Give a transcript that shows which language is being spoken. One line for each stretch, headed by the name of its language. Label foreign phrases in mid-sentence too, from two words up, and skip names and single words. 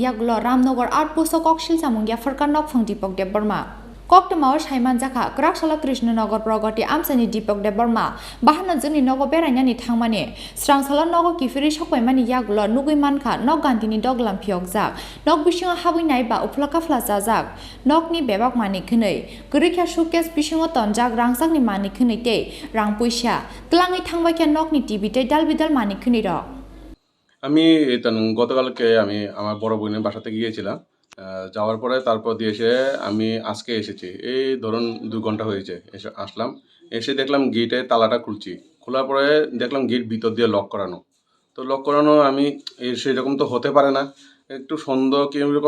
Turkic languages: Yaglo Ramnagar Arpu Sikok Silchamung Yafarka Nokphang Dipok Debarma Koktamaw Saiman Jaka Kraksala Krishnanagar Praghati Amchaini Dipok Debarma Bahana Joni Nogo Berainani Thangmani Srangsala Nogo Kifiri Sokwaimani Yaglo Nugui Manka Nog Gantini Doglam Phiokjak Nog Bisingo Habui ba Uplaka Flajajak Nokni Bebak Mani Khunei Gorikha Shukes Bisingo Tonjak Rangsakni Mani Khunei te Rangpuisa Tlangai Thangbakya Nokni Tibite Dalbidal Mani Khunirok
Bangla: আমি গতকালকে আমি আমার বড় বোনের বাসাতে গিয়েছিলাম যাওয়ার পরে তারপর দিয়ে এসে আমি আজকে এসেছি এই ধরুন 2 ঘন্টা হয়েছে এসে আসলাম এসে দেখলাম গেটে তালাটা খুলছি খোলার পরে দেখলাম গেট ভিতর দিয়ে লক করানো তো লক করানো আমি সেরকম তো হতে পারে না একটু সন্দেহ কিরকম